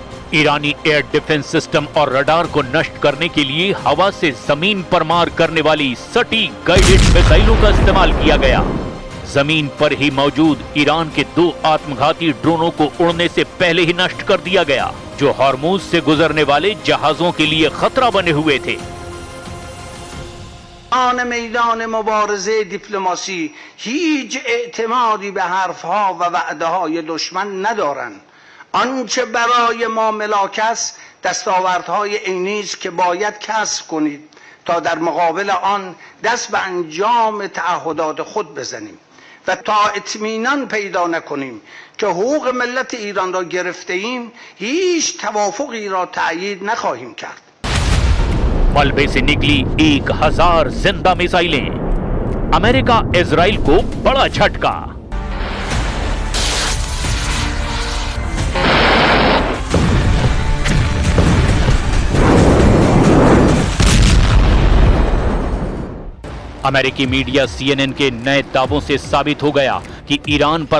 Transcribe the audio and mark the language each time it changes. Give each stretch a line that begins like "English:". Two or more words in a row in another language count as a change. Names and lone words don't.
Hindi: ईरानी एयर डिफेंस सिस्टम और रडार को नष्ट करने के लिए हवा से जमीन पर मार करने वाली सटीक गाइडेड मिसाइलों का इस्तेमाल किया गया। जमीन पर ही मौजूद ईरान के 2 आत्मघाती ड्रोनों को उड़ने से पहले ही नष्ट कर दिया गया, जो हॉर्मुज से गुजरने वाले जहाजों के लिए खतरा बने हुए थे।
Persian: آن میدان مبارزه دیپلماسی هیچ اعتمادی به حرفها و وعده‌های دشمن ندارند. آنچه برای ما ملاک است دستاوردهای عینی است که باید کسب کنید تا در مقابل آن دست به انجام تعهدات خود بزنیم و تا اطمینان پیدا نکنیم که حقوق ملت ایران را گرفته ایم هیچ توافقی را تأیید نخواهیم کرد.
Hindi: मलबे से निकली 1000 जिंदा मिसाइलें। अमेरिका इजराइल को बड़ा झटका। अमेरिकी मीडिया CNN के नए दावों से साबित हो गया कि ईरान पर